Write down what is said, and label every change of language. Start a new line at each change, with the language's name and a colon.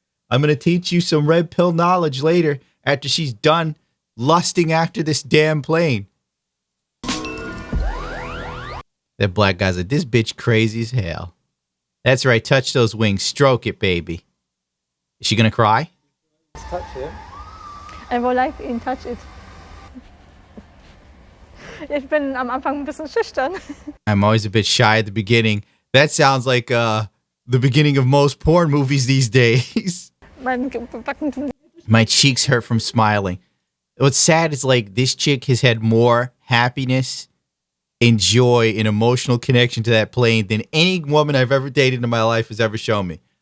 English: I'm going to teach you some red pill knowledge later after she's done lusting after this damn plane. That black guy's like, this bitch crazy as hell. That's right. Touch those wings. Stroke it, baby. Is she going to cry? Touch it. I would like ihn touch it.
German: Ich bin am Anfang ein bisschen schüchtern.
English: I'm always a bit shy at the beginning. That sounds like the beginning of most porn movies these days. My cheeks hurt from smiling. What's sad is like this chick has had more happiness and joy and emotional connection to that plane than any woman I've ever dated in my life has ever shown me.